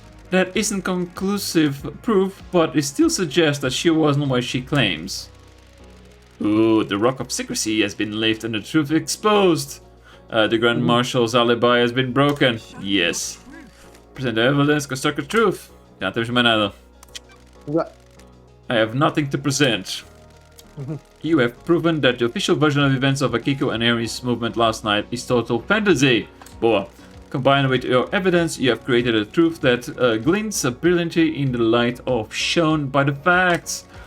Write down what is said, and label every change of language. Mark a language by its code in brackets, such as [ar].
[en] That isn't conclusive proof, but it still suggests that she wasn't what she claims. Ooh, the rock of secrecy has been lifted and the truth exposed. The Grand Marshal's alibi has been broken. Yes. Present the evidence, construct the truth. [pt] Já não temos mais nada. [en] Yeah. I have nothing to present. You have proven that the official version of events of Akiko and Aries movement last night is total fantasy. Boa. Combined with your evidence, you have created a truth that glints brilliantly in the light of shown by the facts.